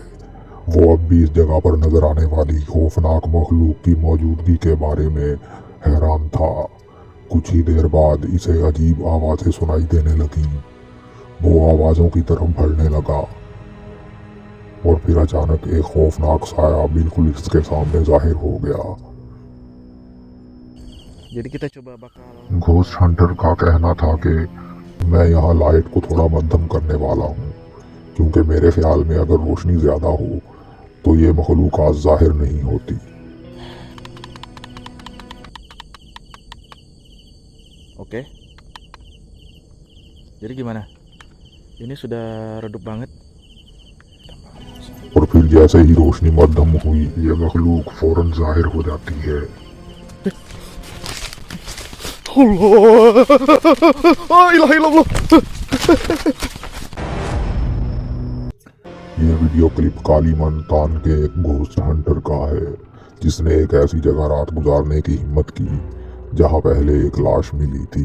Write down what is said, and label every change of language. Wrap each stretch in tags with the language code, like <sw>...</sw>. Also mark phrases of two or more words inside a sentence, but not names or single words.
<ur>وہ اب بھی اس جگہ پر نظر آنے والی خوفناک مخلوق کی موجودگی کے بارے میں حیران تھا. کچھ ہی دیر بعد اسے عجیب آوازیں سنائی دینے لگیں. وہ آوازوں کی طرف بڑھنے لگا اور پھر اچانک ایک خوفناک سایہ بالکل اس کے سامنے ظاہر ہو گیا.</ur> <id>Jadi kita coba bakal</id> <en>ghost hunter</en> <ur>کا کہنا تھا کہ میں یہاں لائٹ کو تھوڑا مدھم کرنے والا ہوں، کیونکہ میرے خیال میں اگر روشنی زیادہ ہو تو یہ مخلوقات ظاہر نہیں ہوتی.</ur> <id>Oke. Jadi gimana? Ini sudah redup banget.</id> <ur>اور پھر جیسے ہی روشنی مدھم ہوئی، یہ مخلوق فوراً ظاہر ہو جاتی ہے.</ur> <ar>الله، لا إله إلا الله.</ar> <ur>یہ</ur> <en>video clip</en> <ur>کالیمن تان کے ایک</ur> <en>ghost hunter</en> <ur>کا ہے، جس نے ایک ایسی جگہ رات گزارنے کی ہمت کی جہاں پہلے ایک لاش ملی تھی.</ur>